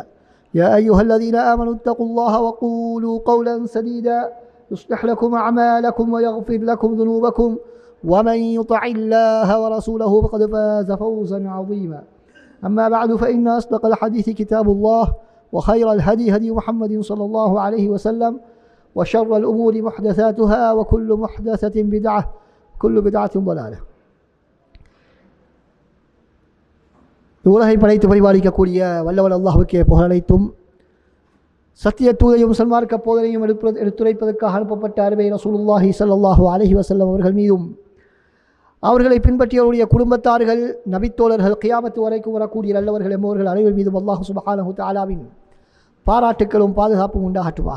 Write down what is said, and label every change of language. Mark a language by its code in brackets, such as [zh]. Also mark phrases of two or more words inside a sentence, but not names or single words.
[ar] يا أيها الذين آمنوا اتقوا الله وقولوا قولا سديدا يصلح لكم أعمالكم ويغفر لكم ذنوبكم، ومن يطع الله ورسوله فقد فاز فوزا عظيما. أما بعد فإن أصدق الحديث كتاب الله، وخير الهدي هدي محمد صلى الله عليه وسلم، وشر الأمور محدثاتها، وكل محدثة بدعة، كل بدعة ضلالة. [ta] உலகை படைத்து பரிபாலிக்கக்கூடிய வல்லவன் அல்லாஹ்வுக்கே புகழனைத்தும், சத்திய தூதையும் சன்மார்க்க போதனையும் எடுத்துரைப்பதற்காக அனுப்பப்பட்ட அருமை [ar] رسول الله صلى الله عليه وسلم [ta] அவர்கள் மீதும், அவர்களை பின்பற்றியவருடைய குடும்பத்தார்கள், நபித்தோழர்கள், கியாமத்து வரைக்கும் வரக்கூடிய நல்லவர்கள் என்பவர்கள் அனைவர் மீதும் [ar] الله سبحانه تعالى [ta] பாராட்டுக்களும் பாதுகாப்பும் உண்டாகட்டுமாக.